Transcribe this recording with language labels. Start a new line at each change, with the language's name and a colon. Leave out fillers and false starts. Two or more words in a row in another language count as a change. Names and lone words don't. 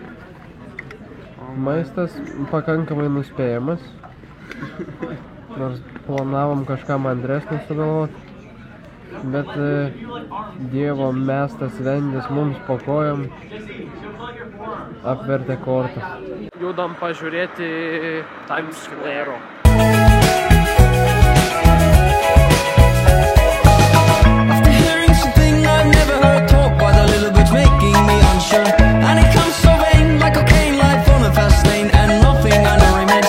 Lithuanian: Maistas pakankamai nuspėjamas. Nors planavom kažką mandresnį sugalvoti. Bet Dievo mestas vendis mums po kojom apvertė kortą. Judam pažiūrėti Times Square.
English: After hearing something I've never heard talk by the little bitch making me unsure. And it comes so vain like cocaine life on a fast lane and nothing I know remains.